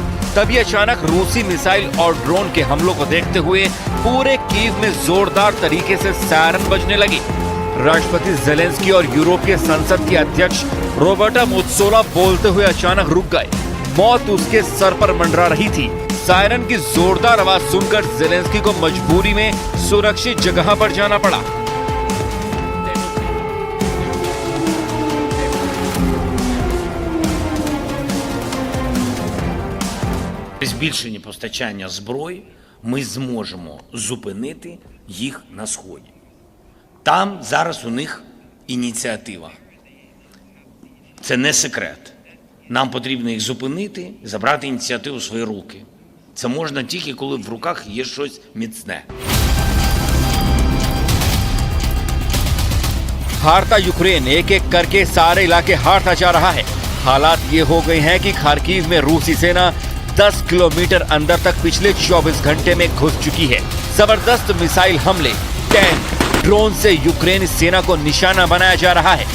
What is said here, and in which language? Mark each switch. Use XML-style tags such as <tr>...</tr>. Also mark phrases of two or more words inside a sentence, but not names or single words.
<hi>तभी अचानक रूसी मिसाइल और ड्रोन के हमलों को देखते हुए पूरे कीव में जोरदार तरीके से सायरन बजने लगी। राष्ट्रपति जेलेंस्की और यूरोपीय संसद के अध्यक्ष रॉबर्टा मेत्सोला बोलते हुए अचानक रुक गए। मौत उसके सर पर मंडरा रही थी। सायरन की जोरदार आवाज सुनकर जेलेंस्की को मजबूरी में सुरक्षित जगह पर जाना पड़ा।</hi> <uk>При збільшенні постачання зброї ми зможемо зупинити їх на Сході. Там зараз у них ініціатива. Це не секрет. Нам потрібно їх зупинити, забрати ініціативу в свої руки. Це можна тільки, коли в руках є щось міцне.</uk> <hi>हारता यूक्रेन एक एक करके सारे इलाके हारता जा रहा है। हालात ये हो गए हैं कि खार्किव में रूसी सेना 10 किलोमीटर अंदर तक पिछले 24 घंटे में घुस चुकी है। जबरदस्त मिसाइल हमले, टैंक, ड्रोन से यूक्रेनी सेना को निशाना बनाया जा रहा है।</hi>